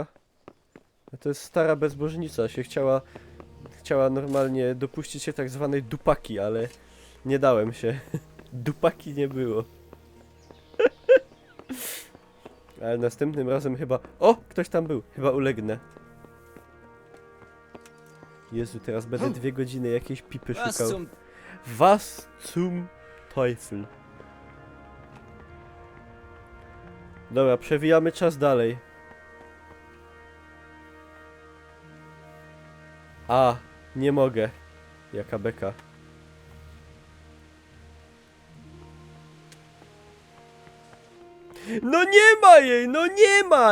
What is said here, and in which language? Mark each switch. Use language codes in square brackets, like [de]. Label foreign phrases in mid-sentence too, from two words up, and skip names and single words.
[pl] No to jest stara bezbożnica, się chciała normalnie dopuścić się tak zwanej dupaki, ale nie dałem się. Dupaki nie było. Ale następnym razem chyba... O! Ktoś tam był. Chyba ulegnę. Jezu, teraz będę 2 godziny jakiejś pipy szukał. [de] Was zum Teufel. [pl] Dobra, przewijamy czas dalej. A, nie mogę. Jaka beka. No nie ma jej, no nie ma!